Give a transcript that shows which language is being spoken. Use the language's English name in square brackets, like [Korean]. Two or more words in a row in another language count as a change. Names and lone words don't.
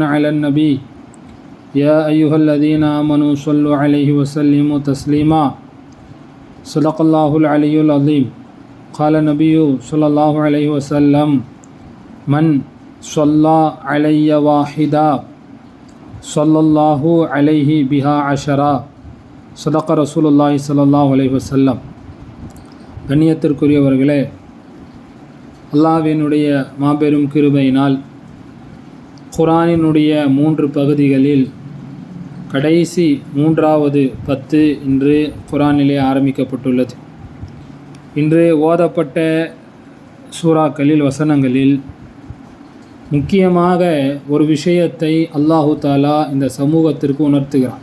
[Arabic] على النبي يا أيها الذين آمنوا صلوا عليه وسلموا تسليما صدق الله العلي العظيم قال النبي صلى الله عليه وسلم من صلى علي واحدا صلى الله عليه بها عشرا صدق رسول الله صلى الله عليه وسلم. [Tamil] கண்ணியத்திற்குரியவர்களே, அல்லாஹ்வினுடைய மாபெரும் கிருபையினால் குர்ஆனினுடைய 3 பகுதிகளில் கடைசி 3வது 10 இன்று குர்ஆனிலே ஆரம்பிக்கப்பட்டுள்ளது. இன்று ஓதப்பட்ட சூறாக்களில் வசனங்களில் முக்கியமாக ஒரு விஷயத்தை அல்லாஹு தாலா இந்த சமூகத்திற்கு உணர்த்துகிறான்.